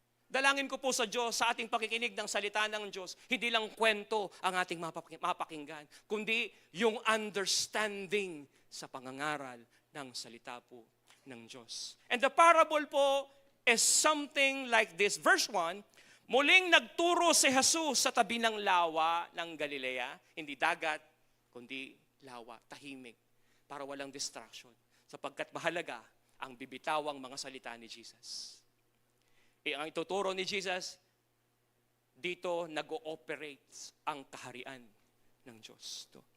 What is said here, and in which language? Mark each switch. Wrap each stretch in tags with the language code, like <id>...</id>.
<tl>Dalangin ko po sa Diyos, sa ating pakikinig ng salita ng Diyos, hindi lang kwento ang ating mapakinggan, kundi yung understanding sa pangangaral ng salita po ng Diyos.</tl> <en>And the parable po is something like this.</en> <tl>Verse 1, muling nagturo si Jesus sa tabi ng lawa ng Galilea, hindi dagat, kundi lawa, tahimik, para walang distraction, sapagkat mahalaga ang bibitawang mga salita ni Jesus. Ang ituturo ni Jesus, dito nag-ooperate ang kaharian ng Diyos.</tl>